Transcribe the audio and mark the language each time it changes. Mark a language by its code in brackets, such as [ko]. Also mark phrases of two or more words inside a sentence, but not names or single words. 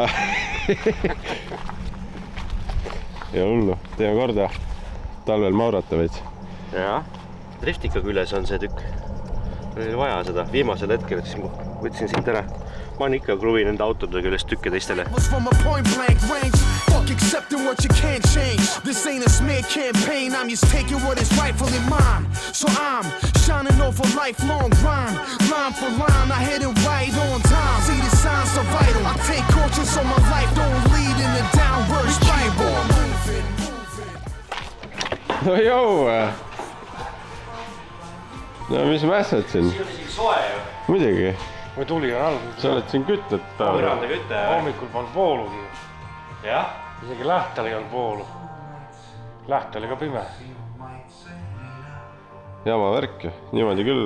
[et] Ja hullu, teeme korda. Talvel maurata veits. Jah. Driftika küljes on see tükk. Oli vaja seda viimasel hetkel, siis ma võtsin siit ära. Ma olen ikka kruvin enda autode küljes tükke teistele. [en] From a point blank range, fuck accepting what you can't change. This ain't a smear campaign, I'm just taking what is rightfully mine. So I'm shining off a lifelong grind. Line for line, I hit it right on time. See the signs are vital. I take conscience on my life, don't lead in the downward spiral. [et] No joo! No mis mässad siin? Siin on isegi soe ju. Muidugi. Või tuli on all. Sa oled siin kütlet. Põranda kütte. Hommikul polnud voolugi. Jah. Isegi lähtel ei olnud voolu. Läht oli ka pime. Jama värk ju, niimoodi küll.